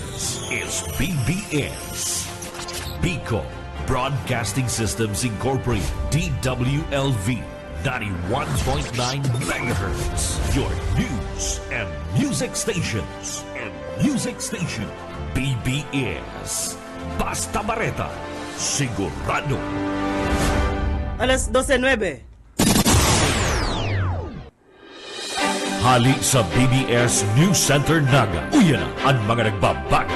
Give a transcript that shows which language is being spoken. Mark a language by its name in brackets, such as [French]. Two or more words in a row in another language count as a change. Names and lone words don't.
[English] is BBS. Bico Broadcasting Systems Incorporated, DWLV, 91.9 MHz. Your news and music stations. [Bikol] BBS. Basta Bareta, sigurado. Alas 12:09. Hali sa BBS News Center Naga. Uyan na ang mga nagbabaga.